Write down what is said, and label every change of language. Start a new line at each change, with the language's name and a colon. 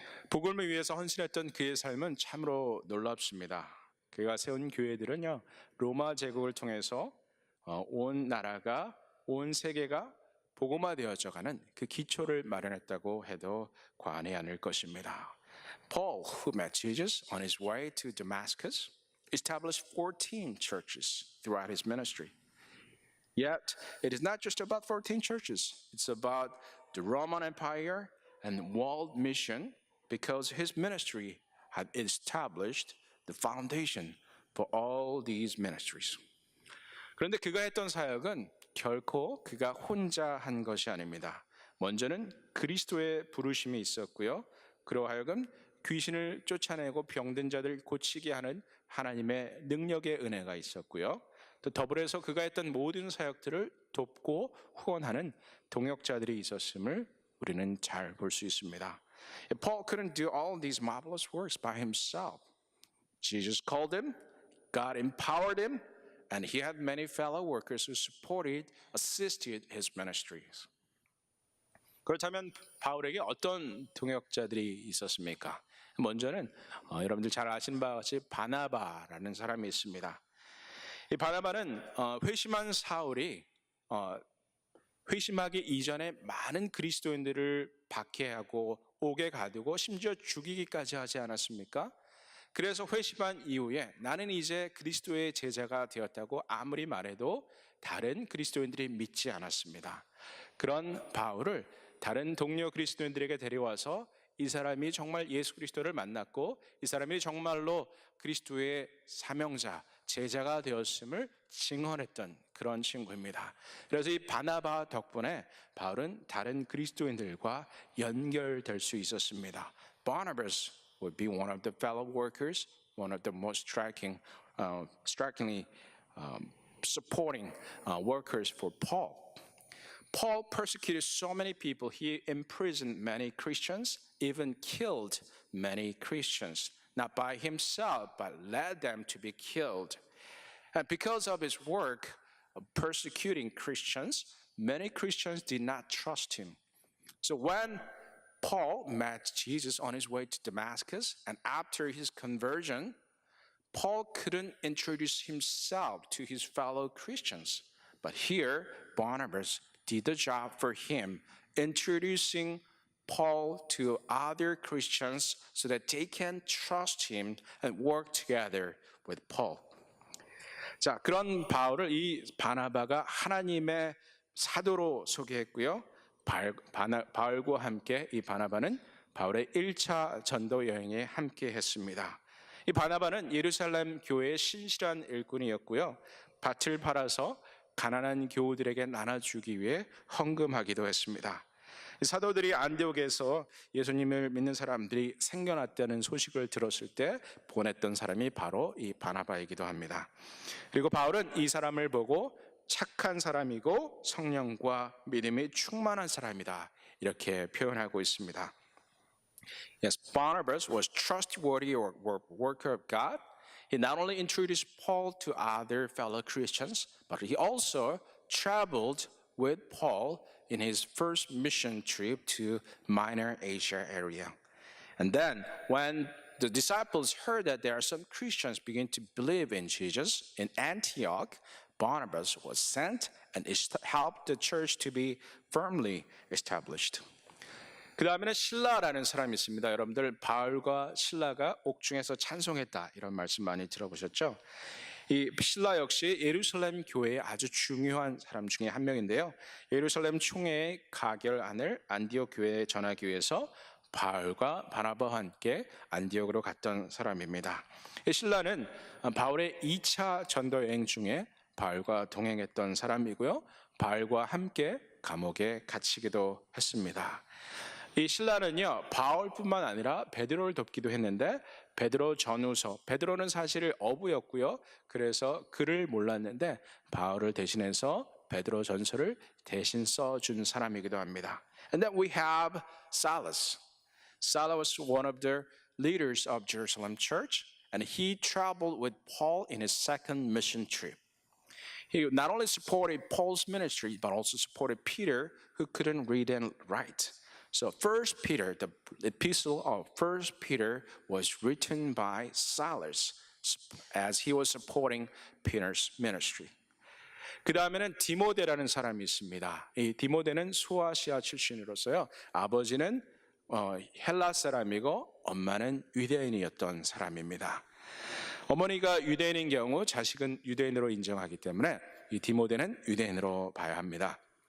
Korean: 복음을 위해서 헌신했던 그의 삶은 참으로 놀랍습니다. 그가 세운 교회들은요, 로마 제국을 통해서 온 나라가, 온 세계가 복음화되어져가는 그 기초를 마련했다고 해도 과언이 아닐 것입니다.
English: Paul, who met Jesus on his way to Damascus, established 14 churches throughout his ministry. Yet, it is not just about 14 churches. It's about the Roman Empire and world mission, because his ministry had established the foundation for all these ministries.
Korean: 그런데 그가 했던 사역은 결코 그가 혼자 한 것이 아닙니다. 먼저는 그리스도의 부르심이 있었고요. 그로 하여금 귀신을 쫓아내고 병든 자들 고치게 하는 하나님의 능력의 은혜가 있었고요. 또 더불어서 그가 했던 모든 사역들을 돕고 후원하는 동역자들이 있었음을 우리는 잘 볼 수 있습니다.
English: Paul couldn't do all these marvelous works by himself. Jesus called him, God empowered him, and he had many fellow workers who supported, assisted his ministries.
Korean: 그렇다면 바울에게 어떤 동역자들이 있었습니까? 먼저는 여러분들 잘 아시는 바와 같이 바나바라는 사람이 있습니다. 이 바나바는 회심한 사울이 회심하기 이전에 많은 그리스도인들을 박해하고 옥에 가두고 심지어 죽이기까지 하지 않았습니까? 그래서 회심한 이후에 나는 이제 그리스도의 제자가 되었다고 아무리 말해도 다른 그리스도인들이 믿지 않았습니다. 그런 바울을 다른 동료 그리스도인들에게 데려와서 이 사람이 정말 예수 그리스도를 만났고 이 사람이 정말로 그리스도의 사명자, 제자가 되었음을 증언했던 그런 친구입니다. 그래서 이 바나바 덕분에 바울은 다른 그리스도인들과 연결될 수 있었습니다.
English: Barnabas would be one of the fellow workers, one of the most strikingly supporting workers for Paul. Paul persecuted so many people. He imprisoned many Christians, even killed many Christians, not by himself, but led them to be killed. And because of his work of persecuting Christians, many Christians did not trust him. So when Paul met Jesus on his way to Damascus, and after his conversion, Paul couldn't introduce himself to his fellow Christians. But here, Barnabas did the job for him, introducing Paul to other Christians so that they can trust him and work together with Paul.
Korean: 자, 그런 바울을 이 바나바가 하나님의 사도로 소개했고요. 바울과 함께 이 바나바는 바울의 1차 전도 여행에 함께 했습니다. 이 바나바는 예루살렘 교회의 신실한 일꾼이었고요. 밭을 팔아서 가난한 교우들에게 나눠주기 위해 헌금하기도 했습니다. 사도들이 안디옥에서 예수님을 믿는 사람들이 생겨났다는 소식을 들었을 때 보냈던 사람이 바로 이 바나바이기도 합니다. 그리고 바울은 이 사람을 보고 착한 사람이고 성령과 믿음이 충만한 사람이다, 이렇게 표현하고 있습니다.
English: Yes, Barnabas was trustworthy worker of God. He not only introduced Paul to other fellow Christians, but he also traveled with Paul in his first mission trip to Minor Asia area. And then when the disciples heard that there are some Christians begin to believe in Jesus in Antioch, Barnabas was sent and helped the church to be firmly established.
Korean: 그 다음에는 실라라는 사람이 있습니다. 여러분들 바울과 실라가 옥중에서 찬송했다, 이런 말씀 많이 들어보셨죠? 이 실라 역시 예루살렘 교회의 아주 중요한 사람 중에 한 명인데요. 예루살렘 총회의 가결안을 안디옥 교회에 전하기 위해서 바울과 바나바와 함께 안디옥으로 갔던 사람입니다. 실라는 바울의 2차 전도 여행 중에 바울과 동행했던 사람이고요. 바울과 함께 감옥에 갇히기도 했습니다. 이 신라는요, 바울뿐만 아니라 베드로를 돕기도 했는데 베드로 전후서, 베드로는 사실 어부였고요. 그래서 글을 몰랐는데 바울을 대신해서 베드로 전서를 대신 써준 사람이기도 합니다.
English: And then we have Silas. Silas was one of the leaders of Jerusalem church, and he traveled with Paul in his second mission trip. He not only supported Paul's ministry, but also supported Peter, who couldn't read and write. So First Peter, the epistle of First Peter was written by Silas as he was supporting Peter's ministry.
Korean: 그 다음에는 디모데라는 사람이 있습니다. 이 디모데는 소아시아 출신으로서요. 아버지는 헬라 사람이고 엄마는 유대인이었던 사람입니다. 어머니가 유대인인 경우 자식은 유대인으로 인정하기 때문에 이 디모데는 유대인으로 봐야 합니다.